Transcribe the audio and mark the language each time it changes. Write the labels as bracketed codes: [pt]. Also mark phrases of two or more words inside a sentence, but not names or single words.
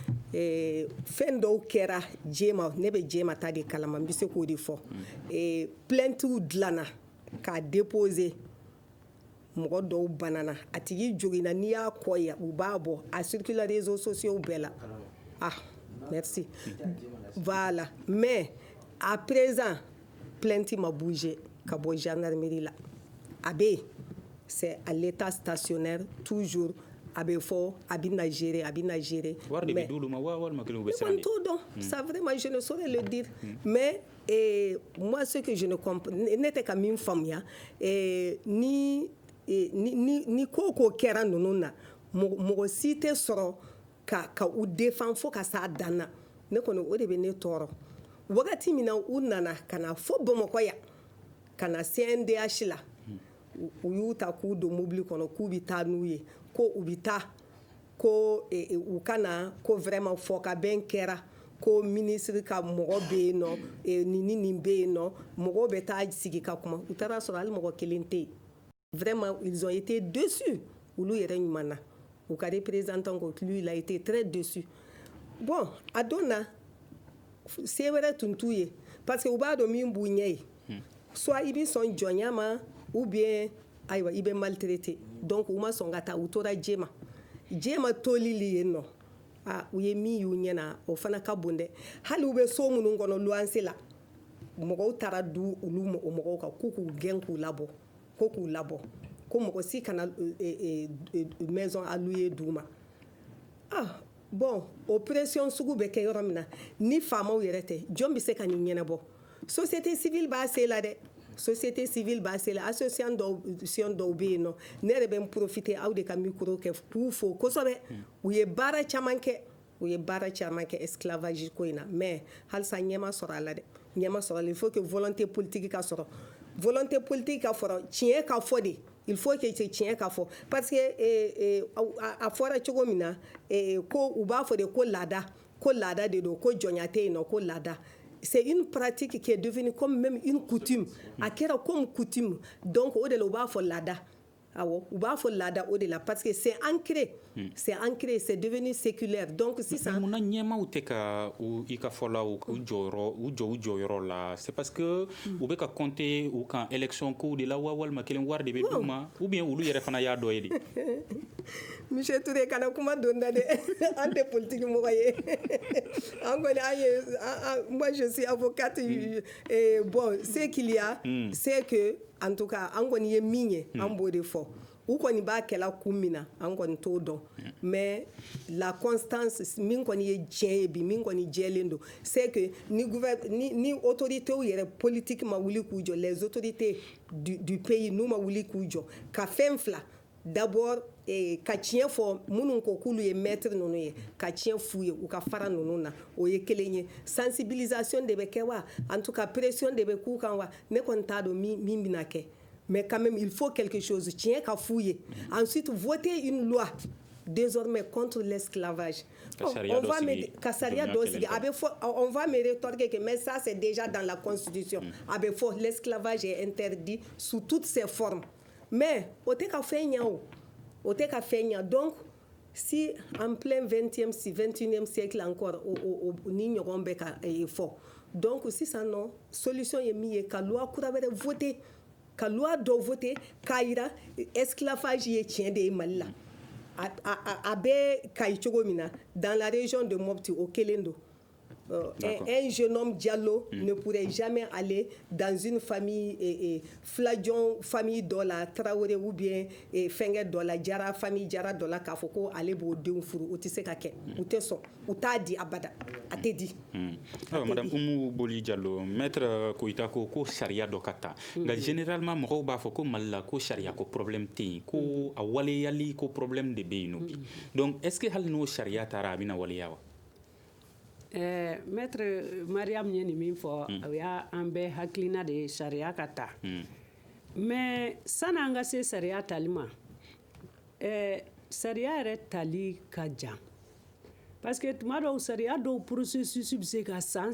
[bm] fɛn dɔw kɛra Jema ne bɛ Jema ta de kalama n bɛ se k'o de fɔ plaintew dilanna k'a déposer mɔgɔ dɔw banana a tigi joginna n'i y'a kɔ ye u b'a bɔ a [fr] circule réseaux sociaux [bm] bɛɛ la [fr] merci voilà mais à présent plainte [bm] ma bougé ka bɔ gendarmerie la a bɛ [fr] c'est à l'état stationnaire toujours [bm] a bɛ fɔ a bɛ na gérer wari de bɛ d'olu ma walima kelen u bɛ siran de [fr] tout donc ça vraiment je ne saurais le dire mais moi ce que je ne comprends [bm] ne tɛ ka min faamuya ni ko kɛra ninnu na mɔgɔ si tɛ sɔrɔ ka u défend fo ka s'a dan na ne kɔni o de bɛ ne tɔɔrɔ wagati min na u nana ka na fɔ Bamakɔ yan ka na CNDH la u y'u ta k'u don mobile kɔnɔ k'u bɛ taa n'u ye ko u bɛ taa ko u kana ko vraiment fɔ ka bɛn kɛra ko ministre ka mɔgɔ bɛ yen nɔ nin bɛ yen nɔ mɔgɔw bɛ taa sigi ka kuma u taara sɔrɔ hali mɔgɔ kelen tɛ yen [fr] vraiment ils ont été déçus [bm] olu yɛrɛ ɲuman na u ka représentant ko [fr] lui il a été très déçu [bm] bon a don na se wɛrɛ tun t'u ye parce que u b'a dɔn min b'u ɲɛ ye soit i bɛ sɔn jɔnya ma [fr] ou bien [bm] ayiwa i bɛ maltraité donc u ma sɔn ka taa u tora Jema tolili yen nɔ u ye min y'u ɲɛ na o fana ka bon dɛ hali u bɛ so minnu kɔnɔ luwanse la mɔgɔw taara du olu mɔgɔw kan k'u gɛn k'u labɔ ko mɔgɔ si kana [fr] maison à louer [bm] d'u ma [fr] bon opération [bm] sugu bɛ kɛ yɔrɔ min na ni faamaw yɛrɛ tɛ jɔn bɛ se ka nin ɲɛnabɔ [fr] société civile [bm] b'a se la dɛ association dɔw bɛ yen nɔ ne yɛrɛ bɛ n profiter aw de ka micro kɛ k'u fo kosɛbɛ u ye baara caman kɛ esclavage ko in na mais halisa ɲɛma sɔrɔ a la dɛ [fr] il faut que volonté politique [bm] ka sɔrɔ tiɲɛ ka fɔ de [fr] il faut que [bm] tiɲɛ ka fɔ [fr] parce que [bm] a fɔra cogo min na ko u b'a fɔ de ko laada de don ko jɔnya tɛ yen nɔ ko laada [fr] c'est une pratique qui est devenue comme même une coutume [bm] a kɛra [fr] comme coutume [bm] donc o de la u b'a fɔ laada awɔ u b'a fɔ laada o de la [fr] parce que c'est ancré c'est devenu séculaire donc [bm] sisan mun na ɲɛmaw tɛ ka i ka fɔla u jɔyɔrɔ la [fr] c'est parce que [bm] u bɛ ka compter u kan élection kow de la walima kelen wari de bɛ d'u ma [fr] ou bien [bm] olu yɛrɛ fana y'a dɔ ye de Monsieur Touré kana kuma don da de an tɛ politique mɔgɔ ye an kɔni an ye [fr] moi je suis avocate bon ce qu'il y a c'est que en tout cas [bm] an kɔni ye min ye an b'o de fɔ u kɔni b'a kɛla kun min na an kɔni t'o dɔn [fr] mais la constance [bm] min kɔni ye tiɲɛ ye bi min kɔni jɛlen don c'est que ni autorités yɛrɛ politique ma wuli k'u jɔ [fr] les autorités du pays [bm] n'u ma wuli k'u jɔ ka fɛn fila d'abord ka tiɲɛ fɔ minnu ko k'olu ye maître ninnu ye ka tiɲɛ f'u ye u ka fara ninnu na o ye kelen ye sensibilisation de bɛ kɛ wa [fr] en tout cas pression [bm] de bɛ k'u kan wa ne kɔni t'a dɔn min bɛna kɛ [fr] mais quand même il faut quelque chose [bm] tiɲɛ ka f'u ye [fr] ensuite voter une loi désormais contre l'esclavage [bm] ka sariya dɔ sigi a bɛ fɔ [fr] on va me rétorquer que mais ça c'est déjà dans la constitution [bm] a bɛ fɔ [fr] l'esclavage est interdit sous toutes ses formes mais [bm] o tɛ ka fɛn ɲa [fr] donc si en plein 21e siècle encore [bm] ni ɲɔgɔn bɛ ka fɔ donc sisan nɔ solution ye min ye ka loi kura wɛrɛ voter ka loi dɔ voter k'a yira esclavage ye tiɲɛ de ye Mali la a bɛ Kayi cogo min na [fr] dans la région de Mopti [bm] o kelen don [fr] un jeune homme Diallo ne pourrait jamais aller dans une famille Fladjon famille [bm] dɔ la Traoré [fr] ou bien [bm] fɛngɛ dɔ la Jara famille Jara dɔ la k'a fɔ ko ale b'o denw furu o tɛ se ka kɛ u tɛ sɔn u t'a di abada a tɛ di. Madame Umu Boli Diallo maître Koyita ko sariya dɔ ka ta nka généralement mɔgɔw b'a fɔ ko Mali la ko sariya ko problème tɛ yen ko a waleyali ko problème de bɛ yen nɔ bi [fr] donc est ce que [bm] hali n'o sariya taara a bɛna waleya wa. maître Mariam ye nin min fɔ o y'a an bɛɛ hakilina de ye sariya ka ta mais san'an ka se sariya tali ma sariya yɛrɛ tali ka jan parce que tuma dɔw sariya dɔw processus bɛ se ka san